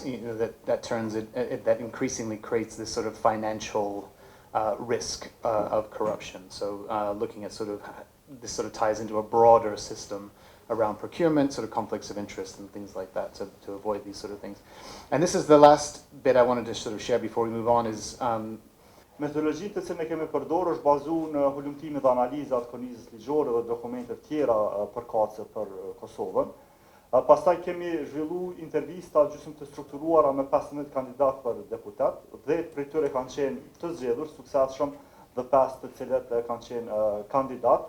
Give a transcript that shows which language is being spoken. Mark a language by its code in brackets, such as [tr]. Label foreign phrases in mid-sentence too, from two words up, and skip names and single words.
[en] You know, that increasingly creates this sort of financial risk of corruption. So looking at this sort of ties into a broader system around procurement, sort of conflicts of interest and things like that to avoid these sort of things. And this is the last bit I wanted to sort of share before we move on is [sq] metodologjitë që ne kemi përdorur është bazuar në hulumtimet dhe analizat kornizës ligjore dhe dokumente tjera përkatëse për Kosovën. Pastaj kemi zhvilluar intervista gjysmë të strukturuara me 15 kandidat për deputet, 10 prej tyre kanë qenë të zgjedhur suksesshëm dhe 5 të cilët kanë qenë kandidat.